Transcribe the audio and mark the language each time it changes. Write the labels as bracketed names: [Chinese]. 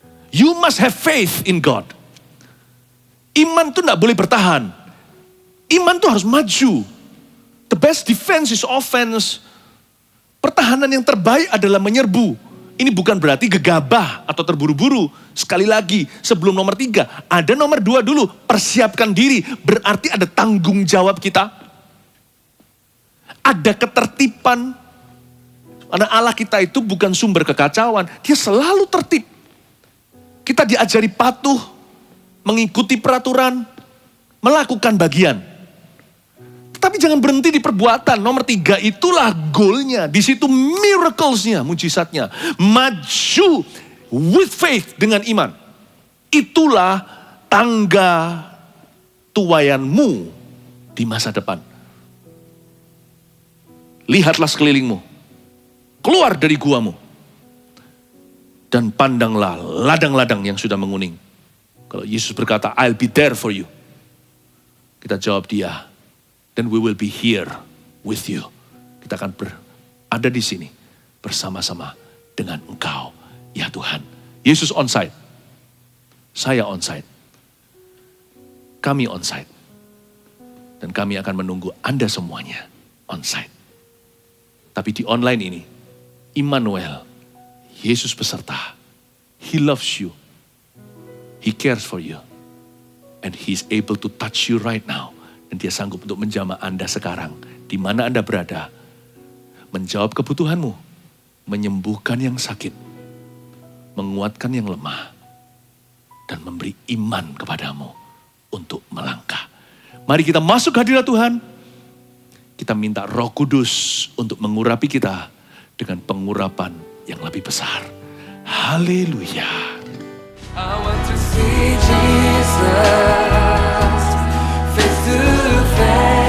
[English] You must have faith in God. [Indonesian] Iman itu tidak boleh bertahan. Iman itu harus maju. [English] The best defense is offense. [Indonesian] Pertahanan yang terbaik adalah menyerbu. Ini bukan berarti gegabah atau terburu-buru. Sekali lagi, sebelum nomor 3, ada nomor 2 dulu. Persiapkan diri, berarti ada tanggung jawab kita. Ada ketertiban. Karena Allah kita itu bukan sumber kekacauan. Dia selalu tertib. Kita diajari patuh, mengikuti peraturan, melakukan bagian. Tapi jangan berhenti di perbuatan. Nomor 3 itulah goalnya. Di situ miracles-nya, mujizatnya. Maju [English] with faith [Indonesian] dengan iman. Itulah tangga tuaianmu di masa depan. Lihatlah sekelilingmu. Keluar dari guamu. Dan pandanglah ladang-ladang yang sudah menguning. Kalau Yesus berkata, [English] I'll be there for you. [Indonesian] Kita jawab dia. [English] Then we will be here with you. [Indonesian] Kita akan berada di sini bersama-sama dengan Engkau, ya Tuhan. Yesus on site. Saya on site. Kami on site. Dan kami akan menunggu Anda semuanya on site. Tapi di online ini, Immanuel, Yesus beserta. [English] He loves you. He cares for you. And He is able to touch you right now. [Indonesian] Dan Dia sanggup untuk menjamah Anda sekarang. Di mana Anda berada. Menjawab kebutuhanmu. Menyembuhkan yang sakit. Menguatkan yang lemah. Dan memberi iman kepadamu. Untuk melangkah. Mari kita masuk hadirat Tuhan. Kita minta Roh Kudus untuk mengurapi kita. Dengan pengurapan yang lebih besar. Haleluya. [English] I want to see Jesus face to face.